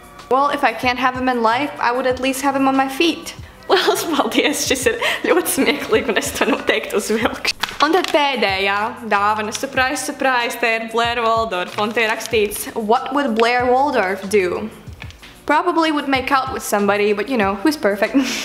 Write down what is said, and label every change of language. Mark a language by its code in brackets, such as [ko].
[en] Well, if I can't have him in life, I would at least have him on my feet. [lv] Lielas paldies, šis ir ļoti smieklīgi, un es to noteikti uzvilkšu. Un tad pēdējā dāvana, surprise, te ir Blair Waldorf, un te ir rakstīts [en] What would Blair Waldorf do? Probably would make out with somebody, but you know, who's perfect?